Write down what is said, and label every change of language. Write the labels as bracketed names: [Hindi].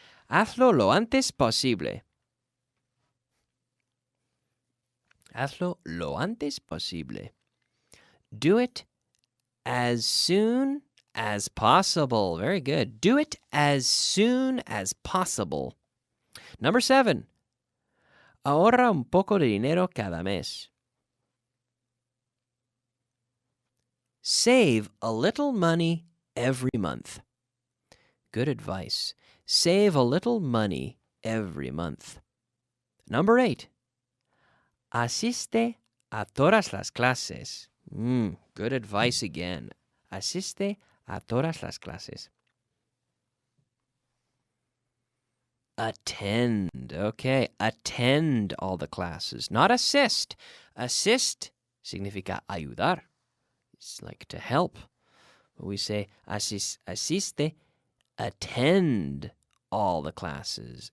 [Spanish] Hazlo lo antes posible. Hazlo lo antes posible. [English] Do it as soon as possible. Very good. Do it as soon as possible. Number 7. [Spanish] Ahorra un poco de dinero cada mes. [English] Save a little money every month. Good advice. Save a little money every month. Number 8. [Spanish] Asiste a todas las clases. [English] Good advice again. [Spanish] Asiste a todas las clases. [English] Attend. Okay, attend all the classes. Not assist. Assist [Spanish] significa ayudar. [English] It's like to help. But we say asiste, attend all the classes.